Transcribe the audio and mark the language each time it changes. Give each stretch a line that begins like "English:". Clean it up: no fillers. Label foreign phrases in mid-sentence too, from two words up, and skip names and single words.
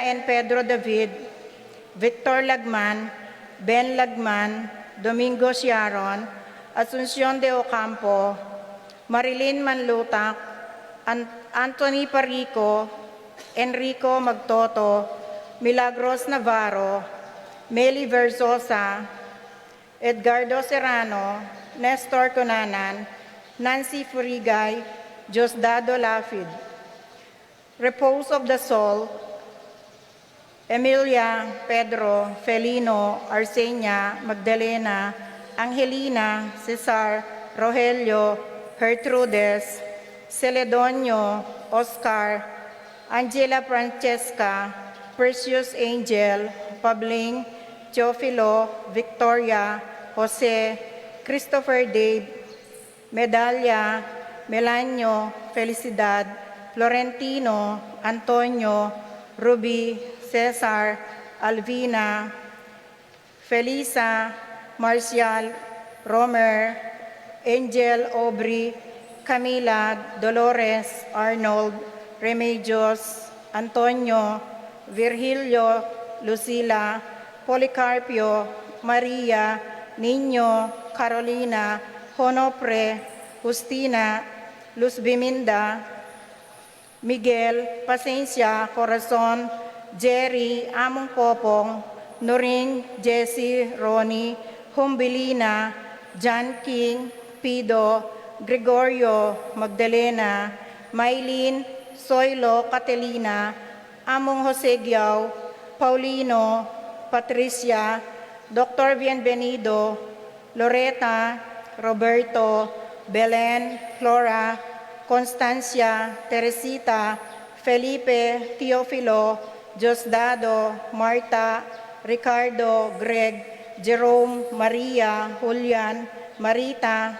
English: and Pedro David, Victor Lagman, Ben Lagman, Domingo Sharon, Asuncion de Ocampo, Marilyn Manlutak, Anthony Parico, Enrico Magtoto, Milagros Navarro, Meli Versosa, Edgardo Serrano, Nestor Conanan, Nancy Furigay, Diosdado Lafid. Repose of the soul, Emilia, Pedro, Felino, Arsenia, Magdalena, Angelina, Cesar, Rogelio, Gertrudes, Celedonio, Oscar, Angela Francesca, Precious Angel, Pabling, Teofilo, Victoria, Jose, Christopher Dave, Medalla, Melanio, Felicidad, Florentino, Antonio, Ruby, Cesar, Alvina, Felisa, Marcial, Romer, Angel Aubrey, Camila, Dolores, Arnold, Remedios, Antonio, Virgilio, Lucila, Policarpio, Maria, Niño, Carolina, Honopre, Justina, Luz Biminda, Miguel, Pasencia, Corazon, Jerry, Among Popong, Noring, Jessie, Ronnie, Humbilina, John King, Pido, Gregorio, Magdalena, Maylene, Soylo, Catelina, Among Jose Giao, Paulino, Patricia, Dr. Bienvenido, Loretta, Roberto, Belen, Flora, Constancia, Teresita, Felipe, Teofilo, Diosdado, Marta, Ricardo, Greg, Jerome, Maria, Julian, Marita,